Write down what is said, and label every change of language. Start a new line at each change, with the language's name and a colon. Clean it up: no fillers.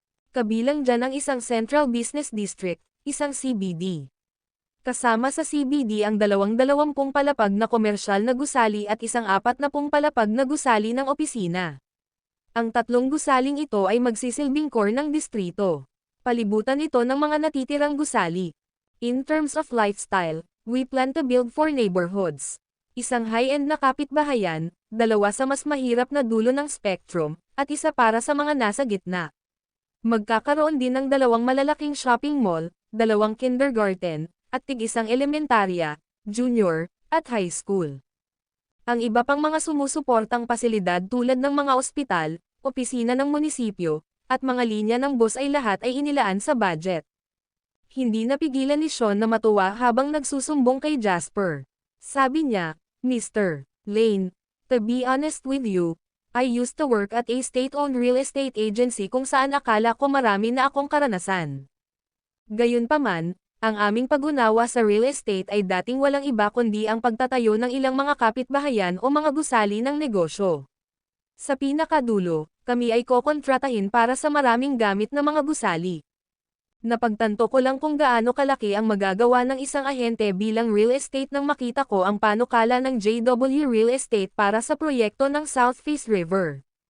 Filipino: Kabilang dyan ang isang Central Business District, isang CBD. Kasama sa CBD ang 20 palapag na komersyal na gusali at isang 40 palapag na gusali ng opisina. Ang 3 gusaling ito ay magsisilbing core ng distrito. Palibutan ito ng mga natitirang gusali.
English: In terms of lifestyle, we plan to build 4 neighborhoods.
Filipino: Isang high-end na kapitbahayan, 2 sa mas mahirap na dulo ng spectrum, at isa para sa mga nasa gitna. Magkakaroon din ng 2 malalaking shopping mall, 2 kindergarten, at tig-isang elementarya, junior, at high school. Ang iba pang mga sumusuportang pasilidad tulad ng mga ospital, opisina ng munisipyo, at mga linya ng bus ay lahat ay inilaan sa budget. Hindi napigilan ni Sean na matuwa habang nagsusumbong kay Jasper. Sabi niya, "Mr.
English: Lane, to be honest with you, I used to work at a state-owned real estate agency
Filipino: kung saan akala ko marami na akong karanasan. Gayunpaman, ang aming pag-unawa sa real estate ay dating walang iba kundi ang pagtatayo ng ilang mga kapitbahayan o mga gusali ng negosyo. Sa pinakadulo, kami ay kokontratahin para sa maraming gamit na mga gusali. Napagtanto ko lang kung gaano kalaki ang magagawa ng isang ahente bilang real estate nang makita ko ang panukala ng JW Real Estate para sa proyekto ng South Face River.